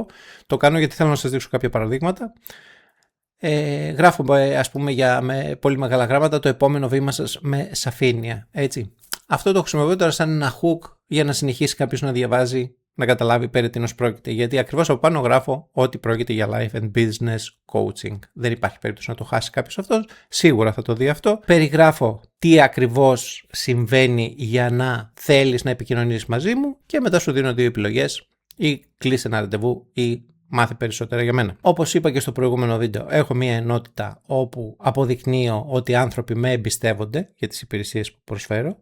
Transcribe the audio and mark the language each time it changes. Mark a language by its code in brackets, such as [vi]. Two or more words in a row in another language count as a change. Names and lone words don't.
[el] Το κάνω γιατί θέλω να σας δείξω κάποια παραδείγματα. Γράφω, ας πούμε, με πολύ μεγάλα γράμματα το επόμενο βήμα σας με σαφήνεια. Έτσι. Αυτό το χρησιμοποιώ τώρα σαν ένα hook για να συνεχίσει κάποιος να διαβάζει, να καταλάβει περί τίνος πρόκειται. Γιατί ακριβώς από πάνω γράφω ότι πρόκειται για [en] life and business coaching. [el] Δεν υπάρχει περίπτωση να το χάσει κάποιος αυτός. Σίγουρα θα το δει αυτό. Περιγράφω τι ακριβώς συμβαίνει για να θέλεις να επικοινωνήσεις μαζί μου και μετά σου δίνω 2 επιλογές. Ή κλείσε ένα ραντεβού ή μάθε περισσότερα για μένα. Όπως είπα και στο προηγούμενο βίντεο, έχω μια ενότητα όπου αποδεικνύω ότι οι άνθρωποι με εμπιστεύονται για τις υπηρεσίες που προσφέρω.